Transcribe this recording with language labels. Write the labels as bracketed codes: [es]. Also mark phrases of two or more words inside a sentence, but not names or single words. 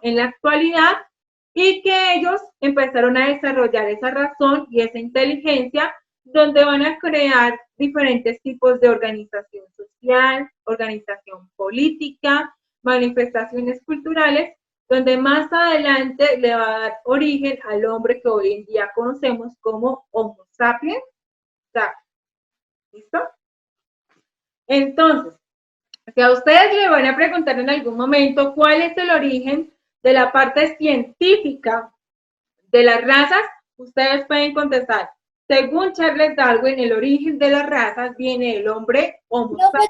[es] En la actualidad, y que ellos empezaron a desarrollar esa razón y esa inteligencia, donde van a crear diferentes tipos de organización social, organización política, manifestaciones culturales, donde más adelante le va a dar origen al hombre que hoy en día conocemos como Homo sapiens sapiens. ¿Listo? Entonces, si a ustedes le van a preguntar en algún momento cuál es el origen de la parte científica de las razas, ustedes pueden contestar. Según Charles Darwin, el origen de las razas viene del hombre Homo sapiens,